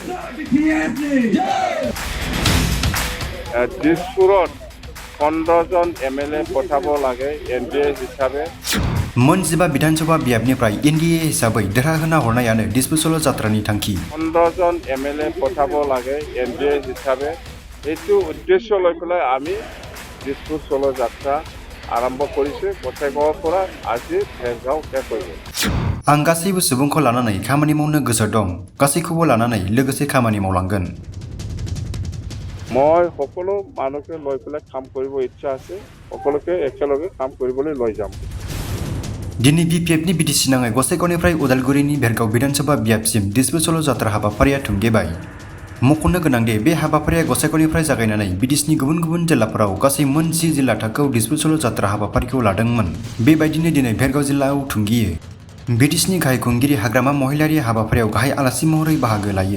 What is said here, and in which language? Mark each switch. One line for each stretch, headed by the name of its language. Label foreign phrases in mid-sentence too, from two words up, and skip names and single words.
Assamese: দিছপুৰত 15 জন MLA পঠাব লাগে NDA হিচাপে।
Bodo: मोन 15 विधानसभा बियाबनिफ्राय NDA हिसाबै देरहाहोना हरनायानो डिसपुसल जात्रानि थांखि।
Assamese: 15 জন MLA পঠাব লাগে NDA হিচাপে এইটো উদ্দেশ্য লৈ পেলাই আমি ডিসপুল যাত্ৰা আৰম্ভ কৰিছে। গছাইগাঁৱৰ পৰা আজি ভেৰগাঁও শেষ হৈ গ'ল।
Bodo: आं गासैबो सुबुंखौ लानानै खामानि मावनो गोसो दं। गासैखौबो लानानै लोगोसे खामानि मावलांगोन।
Assamese: মই সকলো মানুহকে লৈ পেলাই কাম কৰিব ইচ্ছা আছে। সকলোকে একেলগে কাম কৰিবলৈ লৈ যাম।
Bodo: दिनै BPFनि BTC नाङै गसाइगावनिफ्राय उदालगुरिनि भेरगाव विधानसभा बियाबसिम डिसपुसल जात्रा हाबाफारिया थुंगेबाय। मख'नो गोनां दि बे हाबाफारिया गसाइगावनिफ्राय जागायनानै BTCनि गुबुन गुबुन जिल्लाफोराव गासै मोन 10 जिल्ला थाखोआव डिसपुसल जात्रा हाबाफारिखौ लादोंमोन। बेबायदिनो दिनै भेरगाव जिल्लायाव थुंगियो। BTCनि गाहाय खुंगिरि हाग्रामा महिलारि हाबाफारियाव गाहाय आलासि महरै बाहागो लायो।